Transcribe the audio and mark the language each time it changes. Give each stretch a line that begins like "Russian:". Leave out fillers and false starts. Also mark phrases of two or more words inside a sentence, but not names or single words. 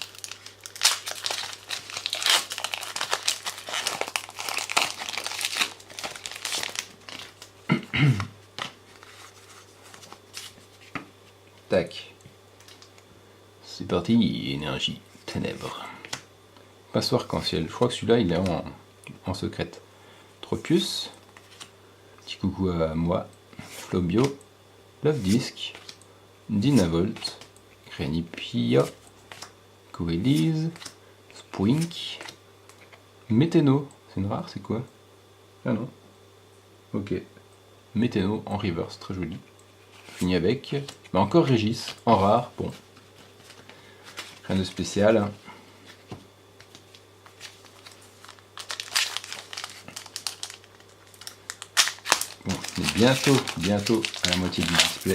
French: Tac. C'est parti, énergie, ténèbres. Pinceau arc-en-ciel. Je crois que celui-là, il est en secrète. Tropius. Petit coucou à moi. Flobio. Love Disc. Dynavolt. Grenipia. Coelise. Spoink. Météno. C'est une rare, c'est quoi? Ah non. Ok. Météno en reverse, très joli. Fini avec. Encore Régis, en rare. Bon. Rien de spécial. Bon, on est bientôt à la moitié du display.